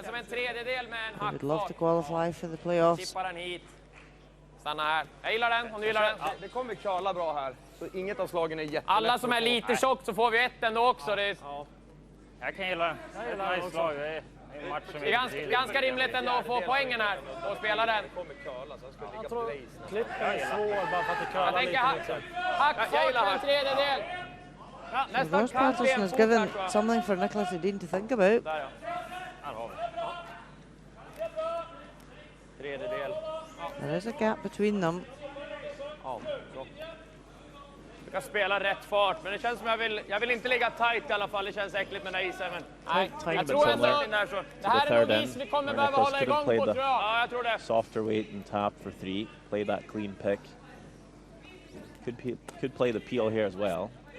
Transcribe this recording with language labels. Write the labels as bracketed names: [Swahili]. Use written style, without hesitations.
[English] They would love to qualify for the playoffs. [Swedish] Stanna här. Jag gillar den, om du gillar den. Det kommer kvala bra här. Så inget av slagen är jättelätt. Alla som är lite tjockt så får vi 1 ändå också. Det är, Jag kan gilla den. Nice slag. Det är en match som det är ganska rimligt ändå att få poängen här och spela den. Jag tror klippen är svår bara för att det curlar Jag tänker lite. hackfart på en tredjedel. Ja, [English] So [Swedish] nästan [English] Ross Patterson has given something for Nicholas Edin to think about. [Swedish] Där ja. Här har vi. Tredjedel. [English] There is a gap between them. [Swedish] Ja, bra. Du kan spela rätt fart, men det känns som jag vill inte ligga tight i alla fall. Det känns äckligt med den här isen, men nej, jag tror ändå där så. Det här är nog is vi kommer behöva hålla igång på, tror jag. Ja, jag tror det. [English] Softer weight and tap for 3. Play that clean pick. Could play the peel here as well.